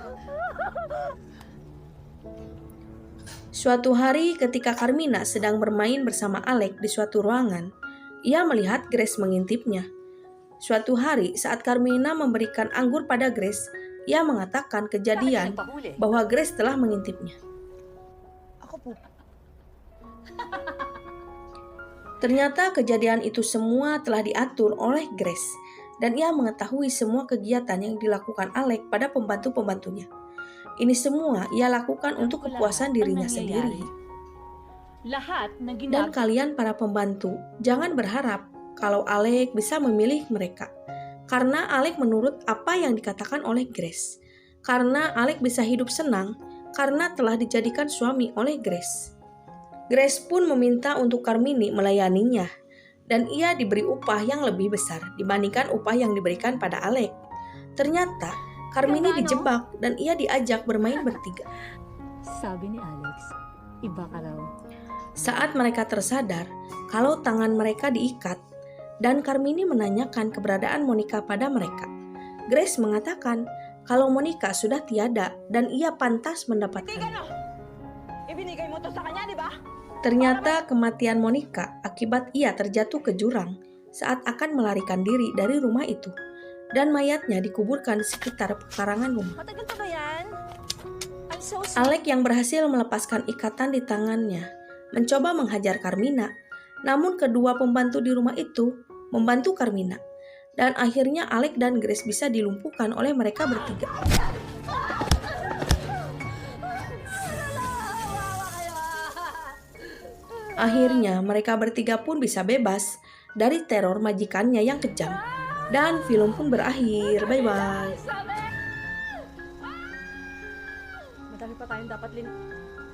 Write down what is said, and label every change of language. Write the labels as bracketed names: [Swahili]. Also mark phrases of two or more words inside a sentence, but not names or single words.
[Indonesian] Suatu hari ketika Carmina sedang bermain bersama Alec di suatu ruangan, ia melihat Grace mengintipnya. Suatu hari saat Carmina memberikan anggur pada Grace, ia mengatakan kejadian bahwa Grace telah mengintipnya. [Filipino] Ako po. [Indonesian] Ternyata kejadian itu semua telah diatur oleh Grace dan ia mengetahui semua kegiatan yang dilakukan Alec pada pembantu-pembantunya. Ini semua ia lakukan untuk kepuasan dirinya [Filipino] Ang [Indonesian] sendiri. [Filipino] nangyayari. Lahat ng [Indonesian] Dan [Filipino] ginagawa [Indonesian] kalian para pembantu, jangan berharap kalau Alec bisa memilih mereka. Karena Alec menurut apa yang dikatakan oleh Grace. Karena Alec bisa hidup senang karena telah dijadikan suami oleh Grace. Grace pun meminta untuk Carmini melayaninya. Dan ia diberi upah yang lebih besar dibandingkan upah yang diberikan pada Alec. Ternyata Carmini dijebak dan ia diajak bermain bertiga. [Filipino] Sabi ni Alex, iba ka raw. [Indonesian] Saat mereka tersadar kalau tangan mereka diikat dan Carmini menanyakan keberadaan Monica pada mereka, Grace mengatakan kalau Monica sudah tiada dan ia pantas mendapatkannya. [Filipino] Ibinigay mo to sa kanya, di ba? [Indonesian] Ternyata kematian Monica akibat ia terjatuh ke jurang saat akan melarikan diri dari rumah itu dan mayatnya dikuburkan di sekitar pekarangan rumah. [Filipino] Matagal pa ba yan? [English] I'm so sorry. [Indonesian] Alec yang berhasil melepaskan ikatan di tangannya mencoba menghajar Carmina, namun kedua pembantu di rumah itu membantu Carmina, dan akhirnya Alec dan Grace bisa dilumpuhkan oleh mereka bertiga. Akhirnya mereka bertiga pun bisa bebas dari teror majikannya yang kejam, dan film pun berakhir. [English] Bye-bye. [Filipino] Madami pa tayong dapat